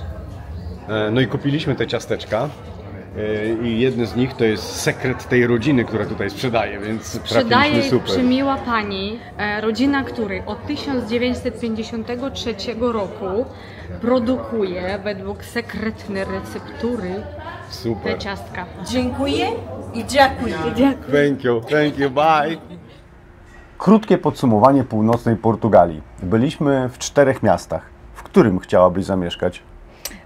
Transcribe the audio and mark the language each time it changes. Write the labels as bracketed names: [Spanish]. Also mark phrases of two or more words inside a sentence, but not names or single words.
[Polish] No i kupiliśmy te ciasteczka. I jedne z nich to jest sekret tej rodziny, która tutaj sprzedaje, więc trafiliśmy Sprzedaje super. przemiła pani, rodzina której od 1953 roku produkuje według sekretnej receptury Super. te ciastka. Dziękuję i dziękuję. [English] Thank you, bye. [Polish] Krótkie podsumowanie północnej Portugalii. Byliśmy w 4 miastach. W którym chciałabyś zamieszkać?